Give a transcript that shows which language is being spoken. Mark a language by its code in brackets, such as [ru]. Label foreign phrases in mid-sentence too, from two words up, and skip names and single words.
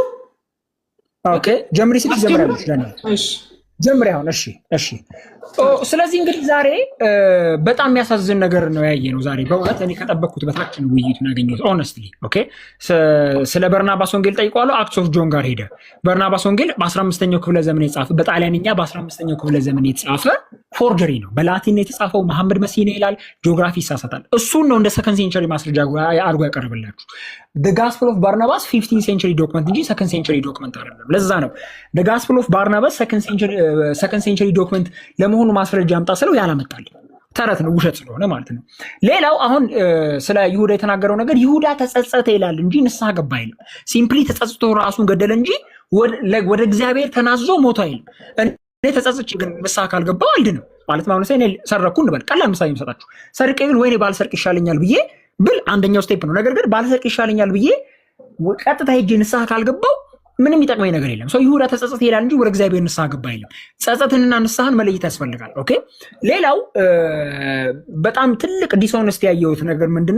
[am] ኦኬ ጀምሪ ሲል ጀምራለች። እሺ ጀምሪ አሁን። እሺ ስለዚህ እንግዲህ ዛሬ በጣም የሚያሳዝን ነገር ነው ያየነው። ዛሬ በእውነት እኔ ከጠበቅኩት በታች ነው ውይይቱን ያገኘሁት። [en] honestly okay። [am] ስለ በርናባስ ወንጌል ጠይቀዋለሁ። አክትስ ኦፍ ጆን ጋር ሄደ። በርናባስ ወንጌል በ15ኛው ክፍለ ዘመን የተጻፈ በጣሊያንኛ በ15ኛው ክፍለ ዘመን የተጻፈ ፎርጀሪ ነው። በላቲን የተጻፈው መሐመድ መሲህ ነው ይላል። ጂኦግራፊ ይሳሳታል። እሱን ነው እንደ [en] second century [am] ማስረጃ አድርጎ ያቀርብላችሁ። [en] the gospel of barnabas 15th century document [am] እንጂ [en] second century document [am] አይደለም። ለዛ ነው [en] the gospel of barnabas second century document [am] ለመሆኑ ማስረጃ አምጣ ስለው ያላመጣል። ተረት ነው፣ ውሸት ስለሆነ ማለት ነው። ሌላው አሁን ስለ ይሁዳ የተናገረው ነገር ይሁዳ ተጸጸተ ይላል እንጂ ንስሐ ገባ አይልም። ሲምፕሊ ተጸጽቶ ራሱን ገደለ እንጂ ወደ እግዚአብሔር ተናዞ ሞቶ አይልም። እኔ ተጸጽቼ ግን ንስሐ ካልገባው አልድንም። ማለት ማለት እኔ ሰረኩ እንበል ቀላል ምሳሌ የምሰጣችሁ ሰርቄ ግን ወይኔ ባልሰርቅ ይሻለኛል ብዬ ብል አንደኛው ስቴፕ ነው። ነገር ግን ባልሰርቅ ይሻለኛል ብዬ ቀጥታ ሄጄ ንስሐ ካልገባው ምንም ይጠቅመኝ ነገር የለም። ሰው ይሁዳ ተጸጸተ ይላል እንጂ ወደ እግዚአብሔር ንስሐ ገባ አይልም። ጸጸትንና ንስሐን መለየት ያስፈልጋል። ኦኬ ሌላው በጣም ትልቅ ዲስሆነስቲ ያየሁት ነገር ምንድነው?